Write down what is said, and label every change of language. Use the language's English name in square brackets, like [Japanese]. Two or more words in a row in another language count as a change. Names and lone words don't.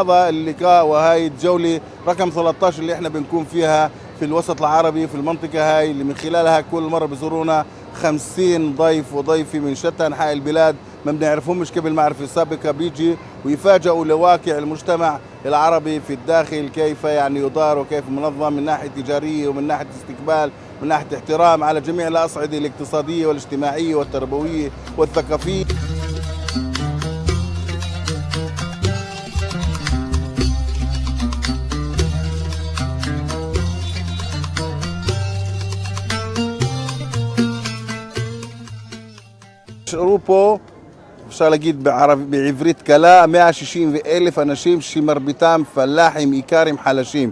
[Arabic] هذا اللقاء وهاي الجولة رقم 13 اللي احنا بنكون فيها في الوسط العربي في المنطقة هاي، اللي من خلالها كل مرة بزورونا 50 ضيف وضيفة من شتى أنحاء البلاد ما بنعرفهمش قبل معرفة سابقة، بيجي ويفاجئوا لواقع المجتمع العربي في الداخل، كيف يعني يدار وكيف منظم من ناحية تجارية ومن ناحية استقبال من ناحية احترام على جميع الأصعدة الاقتصادية والاجتماعية والتربوية والثقافية. [Hebrew] נשארו פה, אפשר להגיד בעברית קלה, 160,000 אנשים שמרביתם פלאחים, עיקרים חלשים.